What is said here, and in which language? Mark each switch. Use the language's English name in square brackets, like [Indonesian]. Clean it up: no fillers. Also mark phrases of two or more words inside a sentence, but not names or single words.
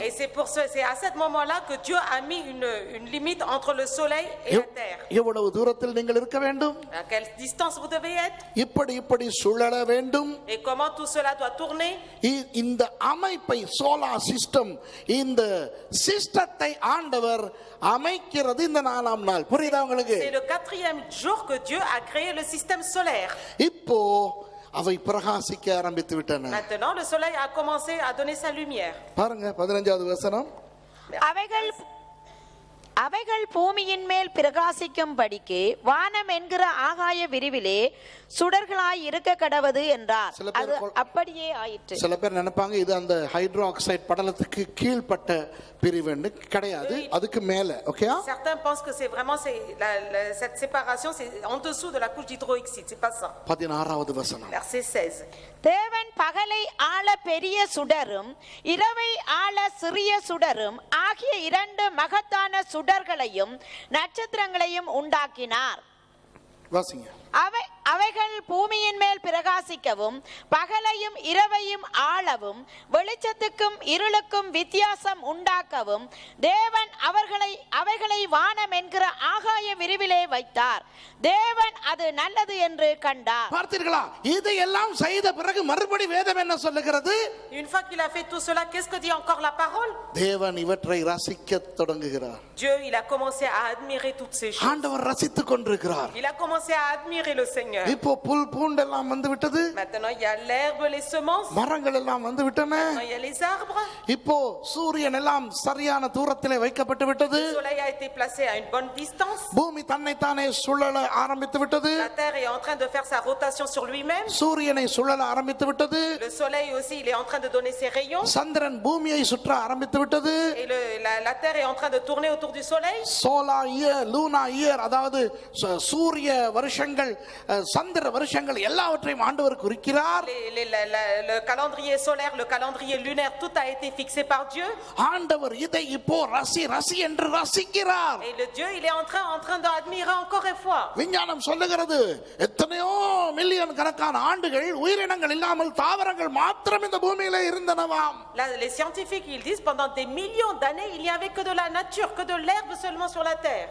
[French] Et c'est à ce moment-là que Dieu a mis une limite entre le soleil et la terre. [Tamil] எவ்வளவு தூரத்தில் நீங்கள் இருக்க வேண்டும்? [French] À quelle distance vous devez être? [Tamil] இப்படி சுழல வேண்டும். [French] Et comment tout cela doit tourner? [Tamil] இந்த அமைப்பை [English] solar system, [Tamil] இந்த சிஸ்டத்தை ஆண்டவர் அமைக்கிறது இந்த 4ஆம் நாள். புரியுதா உங்களுக்கு? [French] C'est le 4e jour que Dieu a créé le système solaire. [Tamil] இப்போ அவை பிரகாசிக்க ஆரம்பித்து விட்டன. [French] Maintenant le soleil a commencé à donner sa lumière. [Tamil] பாருங்க 15வது வசனம். அவைகள் பூமியின் மேல் பிரகாசிக்கும்படிக்கு வானம் என்கிற ஆகாய விரிவிலே சுடர்களாய் இருக்க கடவது என்றார். அது அப்படியே ஆயிற்று. சில பேர் நினைப்பாங்க இது அந்த [English] hydro oxide [Tamil] படலத்துக்கு கீழ்ப்பட்ட பிரிவுன்னு. கிடையாது, அதுக்கு மேல. ஓகே. [French] Certains pensent que c'est vraiment cette séparation c'est en dessous de la couche d'hydroxyde, c'est pas ça. [Tamil] 16வது வசனம். [French] Verset 16. [Tamil] தேவன் பகலை ஆள பெரிய சுடரும் இரவை ஆள சிறிய சுடரும் ஆகிய 2 மகத்தான சுடர்களையும் நட்சத்திரங்களையும் உண்டாக்கினார். வாசிங்க. அவைகள் பூமியின் மேல் பிரகாசிக்கவும் பகலையும் இரவையும் ஆளவும் வெளிச்சத்துக்கும் இருளுக்கும் வித்தியாசம் உண்டாக்கவும் தேவன் அவைகளை வானம் என்கிற ஆகாய விரிவிலே வைத்தார். தேவன் அது நல்லது என்று கண்டார். பார்த்தீர்களா? இதையெல்லாம் செய்த பிறகு மறுபடி வேதம் என்ன சொல்லுகிறது? [French] Une fois qu'il a fait tout cela, qu'est-ce que dit encore la parole? [Tamil] தேவன் இவற்றை ரசிக்க தொடங்குகிறார். [French] Dieu il a commencé à admirer toutes ces choses. [Tamil] ஆண்டவர் ரசித்துக் கொண்டிருக்கிறார். [French] Il a commencé à admirer le Seigneur. [Tamil] இப்போ புல் பூண்டெல்லாம் வந்து விட்டது. [French] Maintenant il y a l'herbe, les semences. [Tamil] மரங்கள் எல்லாம் வந்து விட்டன. [French] Maintenant il y a les arbres. [Tamil] இப்போ சூரியன் எல்லாம் சரியான தூரத்திலே வைக்கப்பட்டு விட்டது. [French] Le soleil a été placé à une bonne distance. [Tamil] பூமி தன்னைத்தானே சுழல ஆரம்பித்து விட்டது. [French] La terre est en train de faire sa rotation sur lui-même. [Tamil] சூரியனை சுழல ஆரம்பித்து விட்டது. [French] Le soleil aussi il est en train de donner ses rayons. [Tamil] சந்திரன் பூமியை சுற்ற ஆரம்பித்து விட்டது. [French] Et la terre est en train de tourner autour du soleil. [English] solar year, luna year, [Tamil] அதாவது சூரிய வருஷங்கள் சந்திர வருஷங்கள் எல்லாவற்றையும் ஆண்டவர் குறிக்கிறார். [French] Le calendrier solaire, le calendrier lunaire, tout a été fixé par Dieu. [Tamil] ஆண்டவர் இதை இப்போ ரசி ரசி என்று ரசிக்கிறார். [French] Et le Dieu, il est en train d'admirer encore une fois. [Tamil] விஞ்ஞானம் சொல்லுகிறது எத்தனையோ மில்லியன் கணக்கான ஆண்டுகள் உயிரினங்கள் இல்லாமல் தாவரங்கள் மாத்திரம் இந்த பூமியில இருந்தனவாம். [French] Les scientifiques, ils disent pendant des millions d'années, il n'y avait que de la nature, que de l'herbe seulement sur la terre.